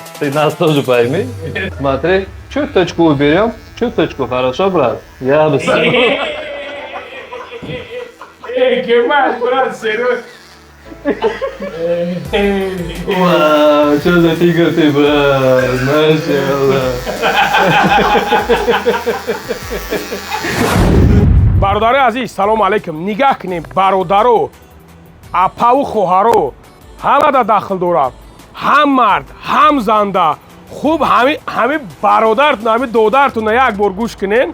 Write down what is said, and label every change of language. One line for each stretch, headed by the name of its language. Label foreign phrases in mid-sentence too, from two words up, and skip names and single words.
Russian: Ты нас тоже пойми. Смотри, чуточку уберем. Чуточку, хорошо, брат? Я бы сам. Кемаль, брат, серьезно. Вау, что за тигр ты, брат? Машаллах.
Tajik: бародари азиз, салом алейкум. Нигоҳ кунем, бародаро, апаву хоҳаро ҳамада дахл дорад. ҳам мард, ҳам занда. хуб ҳами бародар, ҳами додаратона як бор гӯш кунен.